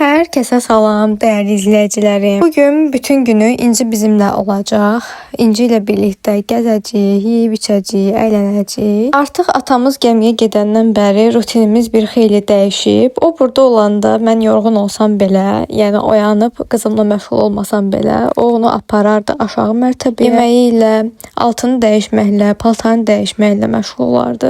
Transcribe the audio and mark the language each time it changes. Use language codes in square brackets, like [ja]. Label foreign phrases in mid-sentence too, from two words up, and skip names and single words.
[tr] Herkese salam değerli izleyicilerim. Bugün bütün günü İnci bizimle olacak. [az] İnci ile birlikte gezəcəyik, yeyib içəcəyik, əylənəcəyik. Artıq atamız gəmiyə gedəndən bəri rutinimiz bir xeyli dəyişib. O burada olanda mən yorğun olsam belə, yəni oyanıb qızımla məşğul olmasam belə, o onu aparardı aşağı mərtəbəyə. Yeməyi ilə, altını dəyişməklə, paltarını dəyişməklə məşğul olardı.